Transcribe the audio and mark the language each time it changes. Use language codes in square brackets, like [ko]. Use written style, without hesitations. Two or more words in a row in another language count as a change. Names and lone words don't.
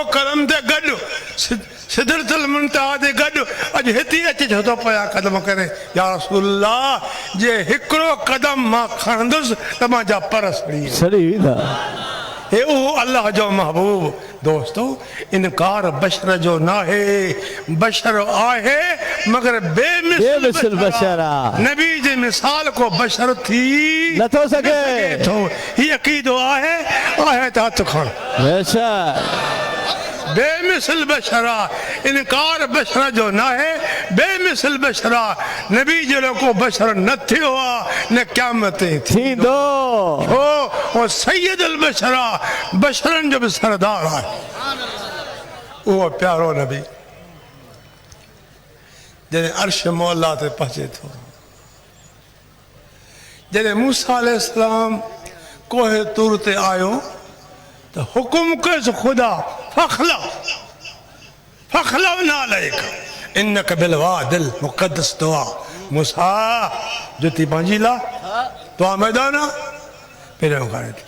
[sd] कलम ते गॾु सिदरतुल मुंतहा ते गॾु अॼु हिते अची छो पिया कदम करे [ar] या रसूलल्लाह [sd] जे हिकिड़ो कदम मां खणंदुसि त मुंहिंजा पर सड़ी वेंदा हे उहो अल्लाह जो महबूब दोस्तो इनकार बशर जो ना है बशर आहे मगर बेमिसल बशर नबी जे मिसाल को बशर थी न थो सके तो ही अकीदो आहे त हथ खण बेमिसल बशरा इनकार बशर जो ना है बेमिसल बशरा नबी जहिड़ो को बशर न थियो आहे न क़यामत थींदो ओ [ar] सैयदुल बशरा [sd] बशरन जो भी सरदार है वो प्यारो नबी जॾहिं अर्श मौला ते पहुचे थो जॾहिं मूसा अलैहिस्सलाम कोहे तूर ते आयो तो हुकुम कयसि खुदा [ar] فاخلع نعليك إنك بالواد المقدس [sd] दुआ मूसा जुती पंहिंजी ला दुआ मैदान पहिरियों करे थी